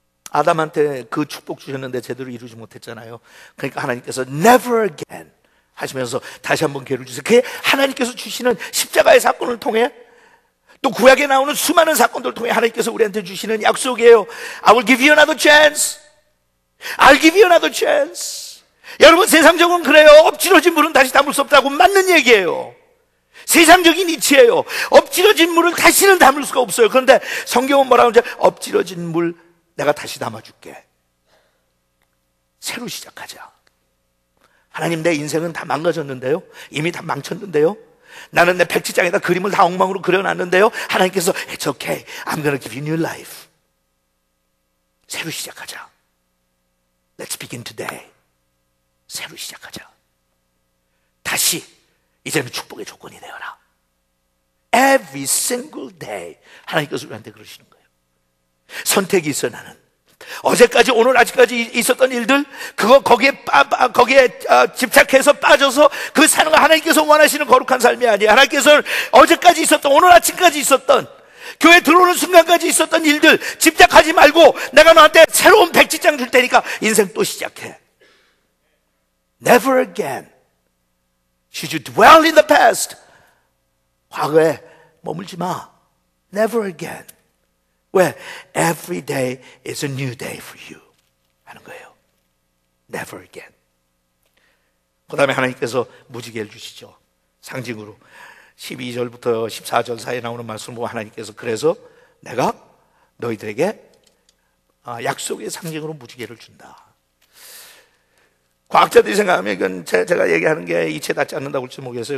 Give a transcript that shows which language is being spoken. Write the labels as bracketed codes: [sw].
[ko] 아담한테 그 축복 주셨는데 제대로 이루지 못했잖아요. 그러니까 하나님께서 never again 하시면서 다시 한번 기회를 주세요. 그게 하나님께서 주시는 십자가의 사건을 통해, 또 구약에 나오는 수많은 사건들을 통해 하나님께서 우리한테 주시는 약속이에요. [en] I will give you another chance. I'll give you another chance. [ko] 여러분, 세상적으로는 그래요. 엎질러진 물은 다시 담을 수 없다고. 맞는 얘기예요. 세상적인 이치예요. 엎질러진 물을 다시는 담을 수가 없어요. 그런데 성경은 뭐라고 하죠? 엎질러진 물 내가 다시 담아줄게. 새로 시작하자. 하나님, 내 인생은 다 망가졌는데요, 이미 다 망쳤는데요, 나는 내 백지장에다 그림을 다 엉망으로 그려놨는데요, 하나님께서 It's okay, I'm gonna give you new life. 새로 시작하자. Let's begin today. 새로 시작하자. 다시 이제는 축복의 조건이 되어라. Every single day 하나님께서 우리한테 그러시는 거예요. 선택이 있어. 나는 어제까지 오늘 아직까지 있었던 일들, 거기에 집착해서 빠져서 그 사는 거 하나님께서 원하시는 거룩한 삶이 아니에요. 하나님께서는 어제까지 있었던, 오늘 아침까지 있었던, 교회 들어오는 순간까지 있었던 일들 집착하지 말고 내가 너한테 새로운 백지장 줄 테니까 인생 또 시작해. [en] Never again should you dwell in the past. [ko] 과거에 머물지 마. Never again. 왜? [en] Every day is a new day for you 하는 거예요. Never again. [ko] 그 다음에 하나님께서 무지개를 주시죠. 상징으로 12절부터 14절 사이에 나오는 말씀을 보면 하나님께서 그래서 내가 너희들에게 약속의 상징으로 무지개를 준다. 과학자들이 생각하면 이건 제가 얘기하는 게 이치에 닿지 않는다고 할지 모르겠어요.